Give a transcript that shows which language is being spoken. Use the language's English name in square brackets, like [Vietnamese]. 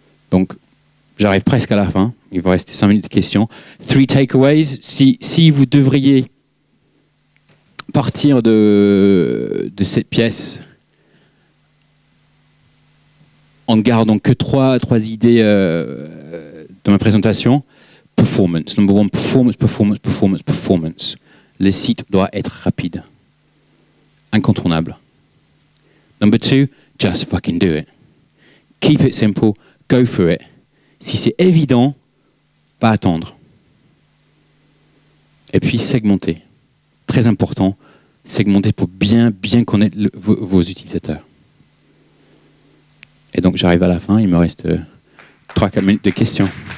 [French] Donc, j'arrive presque à la fin. Il va rester 5 minutes de questions. [English] 3 takeaways. [French] Si vous devriez partir de cette pièce en ne gardant que trois idées de ma présentation, performance. [English] Number one, performance. [French] Le site doit être rapide. Incontournable. [English] Number 2, just fucking do it. Keep it simple, go for it. [French] Si c'est évident, pas attendre. Et puis segmenter. Très important, segmenter pour bien connaître vos utilisateurs. Et donc j'arrive à la fin, il me reste 3-4 minutes de questions.